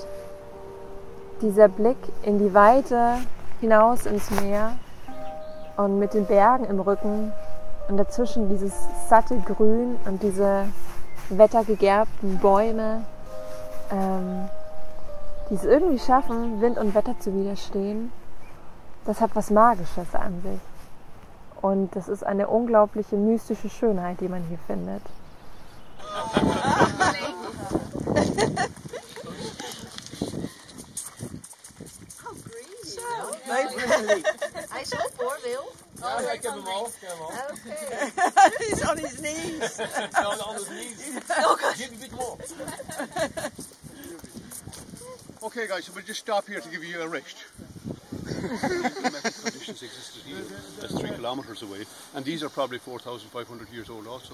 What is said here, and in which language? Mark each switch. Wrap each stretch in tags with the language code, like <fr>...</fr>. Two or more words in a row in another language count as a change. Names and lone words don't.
<de>Dieser Blick in die Weite hinaus ins Meer und mit den Bergen im Rücken und dazwischen dieses satte Grün und diese wettergegerbten Bäume, die es irgendwie schaffen, Wind und Wetter zu widerstehen, das hat was Magisches an sich. Und das ist eine unglaubliche mystische Schönheit, die man hier findet.</de> <nl>Hij is op hoor, Wil. Ja, ik heb hem al.</nl> <en>Okay. He's on his knees. No, on his knees. Give a bit more. Okay guys, so we'll just stop here to give you a rest. Climatic conditions existed here. That's 3 kilometers away, and these are probably 4,500 years old also.</en>